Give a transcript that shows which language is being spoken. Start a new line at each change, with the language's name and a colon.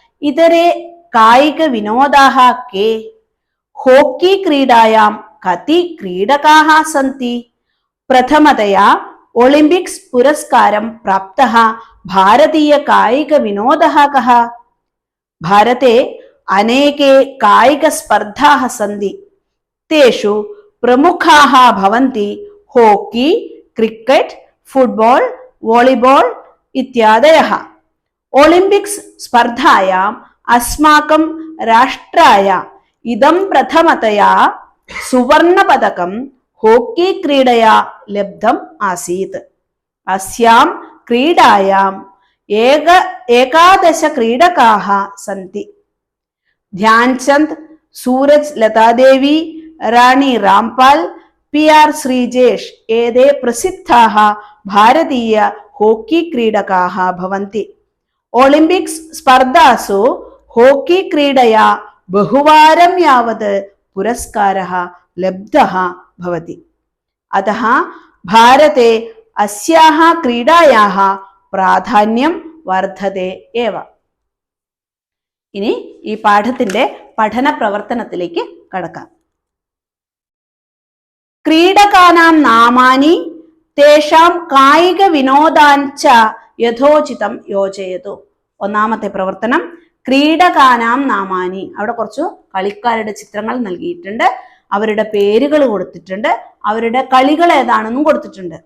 Sanskrit: ഇതരേ കായിക വിനോദാഃ കേ? Hockey ക്രീഡായാം കതി ക്രീഡകാः സന്തി? പ്രഥമതയാ Olympics പുരസ്കാരം പ്രാപ്തः ഭാരതീയ കായിക വിനോദः കः? ഭാരते अनेके कायिक स्पर्धाः सन्ति. तेषु प्रमुखाः भवन्ति हॉकी, क्रिकेट, फुटबॉल, वॉलीबॉल इत्यादयः. ओलिम्पिक्स् स्पर्धायाम् अस्माकं राष्ट्राय इदं प्रथमतया सुवर्णपदकं हॉकी क्रीडया लब्धम् आसीत्. अस्यां क्रीडायाम् 11 क्रीडकाः सन्ति. ध्यानचंद, सूरज लतादेवी, रानी रामपाल, PR श्रीजेश एते प्रसिद्धाः भारतीय हॉकी क्रीडकाः भवन्ति. ओलिम्पिक्स् स्पर्धासु हॉकी क्रीडया बहुवारं यावत् पुरस्कारः लब्धः भवति. अतः भारते अस्याः क्रीडायाः प्राधान्यं वर्धते एव.
Malayalam: ഇനി ഈ പാഠത്തിന്റെ പഠന പ്രവർത്തനത്തിലേക്ക് കടക്കാം.
Sanskrit: ക്രീഡകാനാം നാമാനി തേഷാം കായിക വിനോദാഞ്ച യഥോചിതം യോജയതു.
Malayalam: ഒന്നാമത്തെ പ്രവർത്തനം
Sanskrit: ക്രീഡകാനാം നാമാനി.
Malayalam: അവിടെ കുറച്ച് കളിക്കാരുടെ ചിത്രങ്ങൾ നൽകിയിട്ടുണ്ട്, അവരുടെ പേരുകൾ കൊടുത്തിട്ടുണ്ട്, അവരുടെ കളികൾ ഏതാണെന്നും കൊടുത്തിട്ടുണ്ട്.